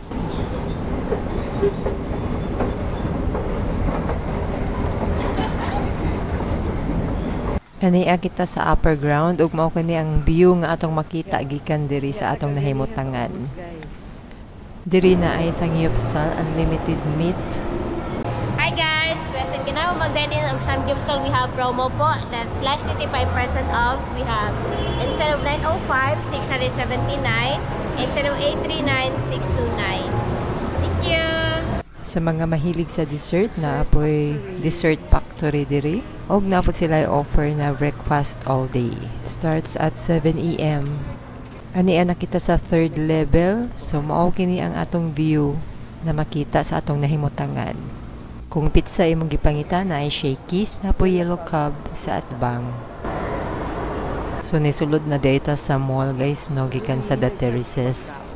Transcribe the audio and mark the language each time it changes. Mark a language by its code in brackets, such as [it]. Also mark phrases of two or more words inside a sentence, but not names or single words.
[ceb] Ania kita sa upper ground ug mao kani ang view nga atong makita gikan diri sa atong nahimutangan. Diri na ay Samgyeopsal [en] unlimited meat. [ceb] Hi guys! Present ginawa mag-dine-in og Samgyeopsal. [en] We have promo po. That's last 35% off. We have, instead of 905, 679. Instead of 839, 629. Thank you! [ceb] Sa mga mahilig sa dessert na apoy [en] dessert factory [ceb] diri og napod sila offer na [en] breakfast all day. Starts at 7 AM. [ceb] Ani ana kita sa third level, so mao kini ang atong view na makita sa atong nahimutangan. Kung pizza imong gipangita na ay Shakey's na po yellow cub sa atbang. So nisulod na data sa mall guys no gikan sa The Terraces.